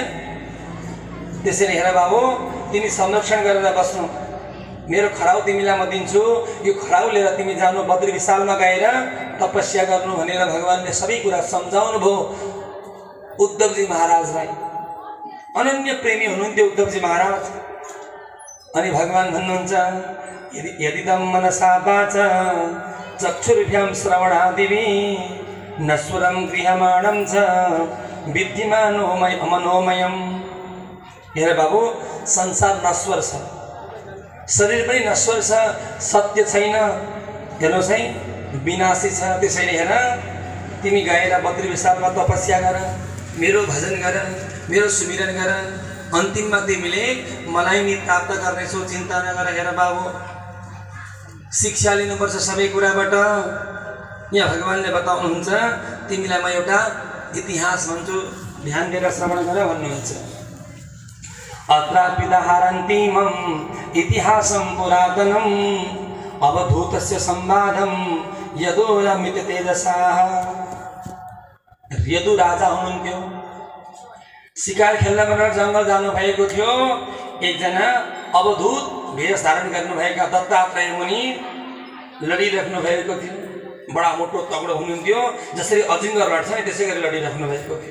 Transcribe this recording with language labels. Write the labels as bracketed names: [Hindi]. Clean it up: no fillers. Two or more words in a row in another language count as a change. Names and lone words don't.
[Nepali] त्यसैले हेर बाबु, तिमी संरक्षण गरेर बस्नु, मेरो खराउ तिमीलाई म दिन्छु, यो खराउ लिएर तिमी जानु बद्री विशालमा गएर तपस्या गर्नु भनेर भगवानले सबै कुरा सम्झाउनु भयो उद्धवजी महाराजलाई। अनन्य प्रेमी हुनुहुन्थ्यो उद्धवजी महाराज। अनि भगवान भन्नुहुन्छ, [Sanskrit] यदिदं मनसा वाचा चक्षुर्भ्यां श्रवणादिवि नश्वरं गृह्यमाणं च विद्यमानो मनोमयम्। [Nepali] हेर बाबु, संसार नश्वर छ, शरीर पनि नश्वर छ, सत्य छैन। हेर्नुहोस् है, विनाशी छ। त्यसैले हेर, तिमी गएर बद्री विशालमा तपस्या गर, मेरो भजन गर, मेरो सुमिरन गर, अन्तिममा तिमीले मलाई नि प्राप्त गर्नेछौ, चिन्ता नगर। हेर बाबु, शिक्षा लिनुपर्छ सबै कुराबाट। यहाँ भगवानले बताउनुहुन्छ, तिमीलाई म एउटा इतिहास भन्छु, ध्यान दिएर श्रवण गर भन्नुहुन्छ। [Sanskrit] अत्रापिदाहारन्तीमं इतिहासं पुरातनम् अवधूतस्य संवादं यदुरमित तेजसाः। [Nepali] यदु राजा हुनुहुन्थ्यो, शिकार खेल्न भनेर जङ्गल जानु भएको थियो। एकजना अवधूत भेष धारण गर्नुभएका दत्तात्रेय मुनि लडिराख्नु भएको थियो। बडा मोटो तगडो हुनुहुन्थ्यो, जसरी अजिङ्गर लड्छ नि त्यसै गरी लडिराख्नु भएको थियो।